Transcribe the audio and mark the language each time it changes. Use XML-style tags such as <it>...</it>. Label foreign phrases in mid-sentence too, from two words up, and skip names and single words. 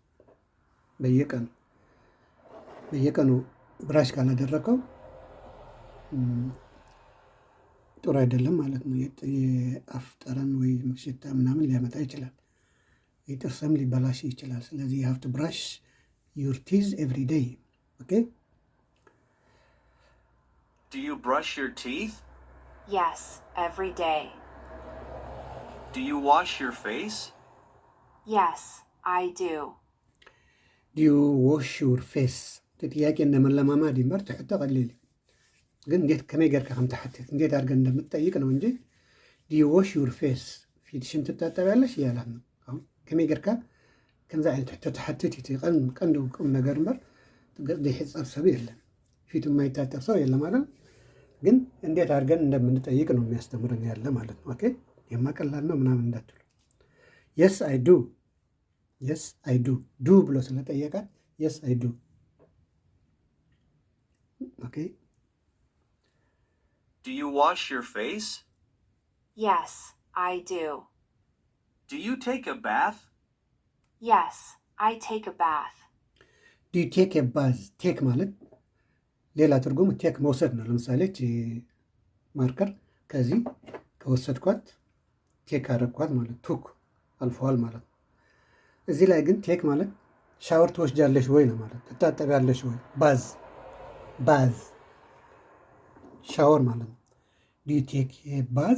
<am>በየቀኑ ብራሽ ካላደረከው ጥሩ አይደለም ማለት ነው። የአፍ ጠረን ወይ ሽታ ምናምን ሊያመጣ ይችላል። የጥርስም ሊበላሽ ይችላል። ስለዚህ</am> <en>you have to brush your teeth every day. Okay? Do you brush your teeth? Yes, every day. Do you wash your face? Yes, I do. Do you wash your face?</en> <am>ጥያቄ እንደመለማማድ ይመር ትሕቶ ቀሊል ግን እንዴት</am> <ti>ከመይ ጌርካ ከም ትሓትት</ti> <am>እንዴት አድርገን እንደምትጠይቅ ነው እንጂ do you wash your face ፊትሽን ትታጠቢያለሽ እያላት ነው። አሁን</am> <ti>ከመይ ጌርካ ከምዚ ዓይነት ሕቶ ትሓትት እቲ ቀንዲ ቁም ነገር እምበር ዘይሕፀብ ሰብ የለን፣</ti> <am>ፊቱ የማይታጠብ ሰው የለም ማለት ግን እንዴት አድርገን እንደምንጠይቅ ነው የሚያስተምረን ያለ ማለት ነው። ኦኬ የማቀላል ነው ምናምን እንዳትሉ።</am> <en>yes I do do</en> <am>ብሎ ስለጠየቃት</am> <en>yes I do።</en> <am>ኦኬ</am> <en>Do you wash your face? Yes, I do. Do you take a bath? Yes, I take a bath. Do you take a bath?</en> <am>ቴክ ማለት ሌላ ትርጉም ቴክ መውሰድ ነው። ለምሳሌ ማርከር ከዚህ ከወሰድኳት ቴክ አረግኳት ማለት ቱክ አልፈዋል ማለት ነው። እዚህ ላይ ግን ቴክ ማለት ሻወር ትወስጃለሽ ወይ ነው ማለት ትታጠቢያለሽ ወይ። ባዝ ሻወር ማለት ነው።</am> <en>do you take a bath?</en>